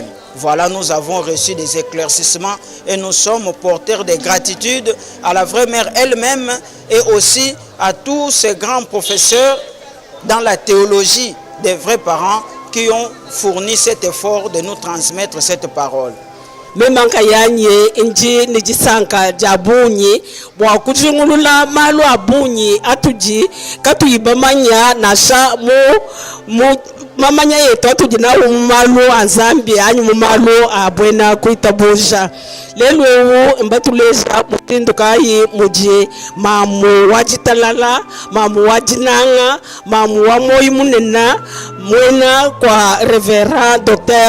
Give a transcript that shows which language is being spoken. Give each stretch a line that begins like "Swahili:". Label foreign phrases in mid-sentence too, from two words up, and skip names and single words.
French: Voilà, nous avons reçu des éclaircissements et nous sommes porteurs de gratitude à la vraie mère elle-même et aussi à tous ces grands professeurs dans la théologie des vrais parents qui ont fourni cet effort de nous transmettre cette parole.
Luba-Lulua: Memanka yanye inji nijisanka jabunyi bwa kujingulula malu abunyi atuji katuyibamanya nasha mu mamanya yetu atujina umalu anzambi anyu mumalu abwena kuitabuja lelo mbatuleja mutinduka yi muji mamu wajitalala mamu wajinanga mamu wa moyi munena mwena kwa Reverend Dr.